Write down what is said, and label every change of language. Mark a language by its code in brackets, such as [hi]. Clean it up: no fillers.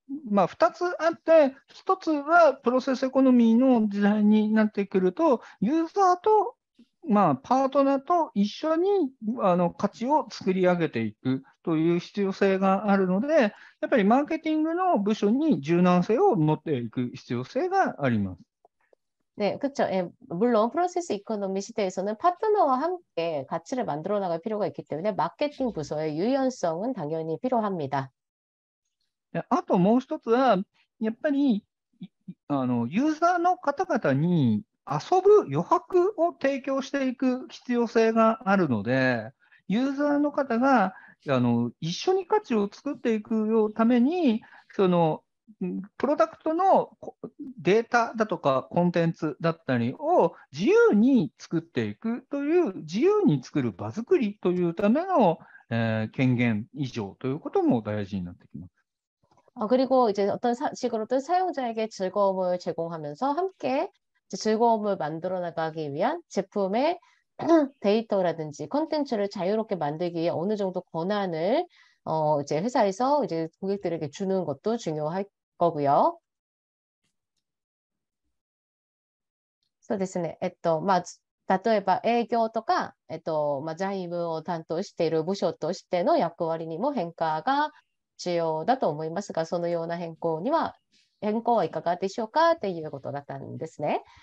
[ja] 2つあって、1つはプロセスエコノミーの時代になってくると、ユーザーと、パートナーと一緒に価値を作り上げていくという必要性があるので、やっぱりマーケティングの部署に柔軟性を持っていく必要性があります。 [ko] 네, 그렇죠. 예, 물론 프로세스 이코노미 시대에서는 파트너와 함께 가치를 만들어 나갈 필요가 있기 때문에 마케팅 부서의 유연성은 당연히 필요합니다. [ja] あともう一つは、やっぱりユーザーの方々に遊ぶ余白を提供していく必要性があるので、ユーザーの方が一緒に価値を作っていくために、プロダクトのデータだとかコンテンツだったりを自由に作っていくという、自由に作る場作りというための、権限以上ということも大事になってきます。 [ko] 그리고 이제 어떤 식으로든 사용자에게 즐거움을 제공하면서 함께 이제 즐거움을 만들어 나가기 위한 제품의 데이터라든지 컨텐츠를 자유롭게 만들기 위해 어느 정도 권한을 이제 회사에서 이제 고객들에게 주는 것도 중요할 거고요. [ja] そうですね。例えば営業とか、財務を担当している部署としての役割にも変化が必要だと思いますが、そのような変更はいかがでしょうかっていうことだったんですね。